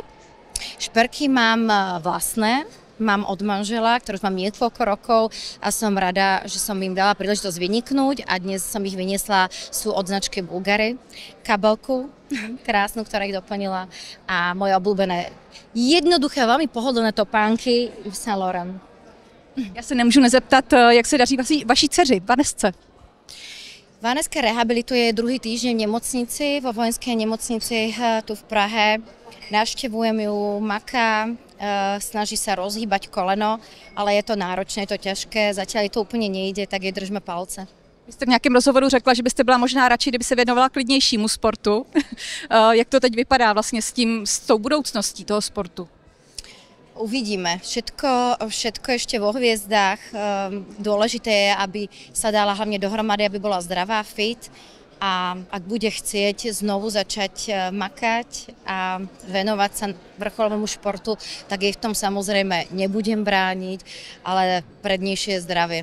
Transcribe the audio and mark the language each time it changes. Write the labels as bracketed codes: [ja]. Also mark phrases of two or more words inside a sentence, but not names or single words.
[sk] Šperky mám vlastné, mám od manžela, ktorú mám niekoľko rokov a som rada, že som im dala príležitosť vyniknúť a dnes som ich vyniesla, sú od značky Bulgari, kabelku krásnu, ktorá ich doplnila a moje obľúbené jednoduché, veľmi pohodlné topánky Yves Saint Laurent. [cs] Já se nemůžu nezeptat, jak se daří vaší dceři, Vanesce. [sk] Vaneska rehabilituje druhý týždeň v nemocnici, vo vojenskej nemocnici tu v Prahe. Navštevujem ju, maká, snaží sa rozhýbať koleno, ale je to náročné, je to těžké, zatiaľ to úplně nejde, tak jej držme palce. [cs] Vy jste v nějakém rozhovoru řekla, že byste byla možná radši, kdyby se věnovala klidnějšímu sportu. Jak to teď vypadá vlastně s tou budoucností toho sportu? [sk] Uvidíme. Všetko ešte vo hviezdách. Dôležité je, aby sa dala hlavne dohromady, aby bola zdravá, fit. A ak bude chcieť znovu začať makať a venovať sa vrcholovému športu, tak jej v tom samozrejme nebudem brániť, ale prednejšie je zdravie.